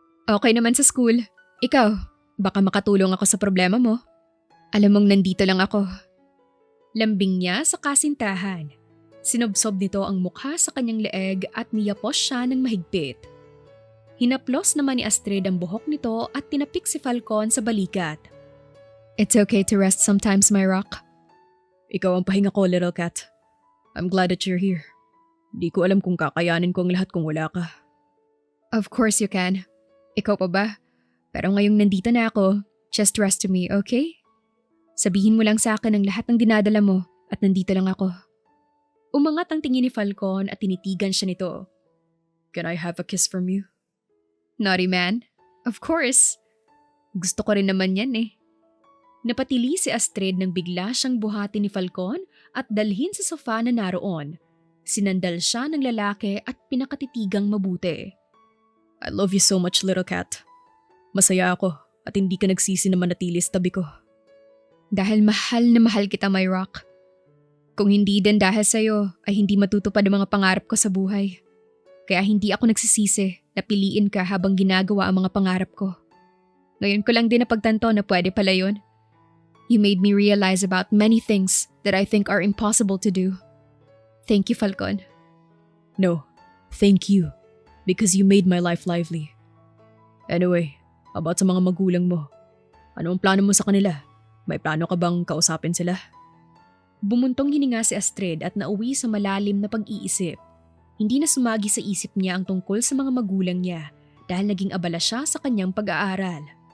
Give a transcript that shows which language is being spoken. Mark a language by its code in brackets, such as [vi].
[tl] Okay naman sa school. Ikaw, baka makatulong ako sa problema mo. Alam mong nandito lang ako. Lambing niya sa kasintahan. Sinubsob nito ang mukha sa kanyang leeg at niyapos siya ng mahigpit. Hinaplos naman ni Astrid ang buhok nito at tinapik si Falcon sa balikat. [en] It's okay to rest sometimes, my rock. [tl] Ikaw ang pahinga ko, [en] little cat. I'm glad that you're here. [tl] Di ko alam kung kakayanin ko ang lahat kung wala ka. [en] Of course you can. [tl] Ikaw pa ba? Pero ngayong nandito na ako, [en] just rest to me, okay? [tl] Sabihin mo lang sa akin ang lahat ng dinadala mo at nandito lang ako. Umangat ang tingin ni Falcon at tinitigan siya nito. [en] Can I have a kiss from you? Naughty man? Of course. [tl] Gusto ko rin naman yan eh. Napatili si Astrid nang bigla siyang buhati ni Falcon at dalhin sa sofa na naroon. Sinandal siya ng lalaki at pinakatitigang mabuti. I love you so much, little cat. Masaya ako at hindi ka nagsisi na manatili sa tabi ko. Dahil mahal na mahal kita, my rock. Kung hindi din dahil sa'yo ay hindi matutupad ang mga pangarap ko sa buhay. Kaya hindi ako nagsisisi na piliin ka habang ginagawa ang mga pangarap ko. Ngayon ko lang din napagtanto na pwede pala yun. [en] You made me realize about many things that I think are impossible to do. Thank you, Falcon. No, thank you. Because you made my life lively. [tl] Anyway, about sa mga magulang mo. Ano ang plano mo sa kanila? May plano ka bang kausapin sila? Bumuntong hininga si Astrid at nauwi sa malalim na pag-iisip. Hindi na sumagi sa isip niya ang tungkol sa mga magulang niya dahil naging abala siya sa kanyang pag-aaral.